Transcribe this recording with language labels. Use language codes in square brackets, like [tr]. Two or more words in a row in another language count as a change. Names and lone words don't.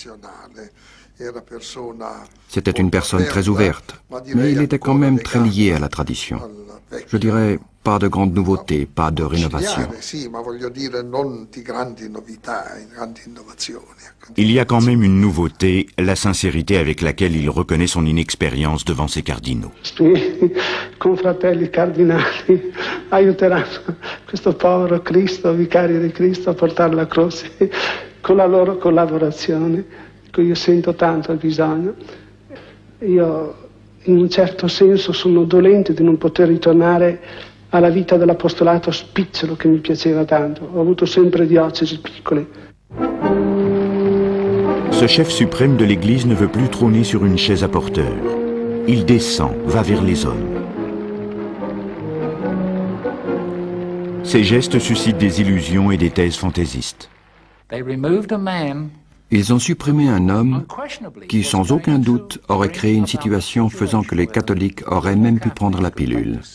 [fr] C'était une personne très ouverte, mais il était quand même très lié à la tradition. Je dirais, pas de grandes nouveautés, pas de rénovation. Il y a quand même une nouveauté, la sincérité avec laquelle il reconnaît son inexpérience devant ses cardinaux. [it] Confratelli cardinali aiuteranno questo povero Cristo, vicario di Cristo, a portare la croce con la loro collaborazione, che io sento tanto il bisogno. Io in un certo senso sono dolente di non poter ritornare alla vita dell'apostolato spicciolo che mi piaceva tanto. Ho avuto sempre diocesi piccole. [fr] Ce chef suprême de l'Église ne veut plus trôner sur une chaise à porteur. Il descend, va vers les hommes. Ses gestes suscitent des illusions et des thèses fantaisistes. Ils ont supprimé un homme qui, sans aucun doute, aurait créé une situation faisant que les catholiques auraient même pu prendre la pilule.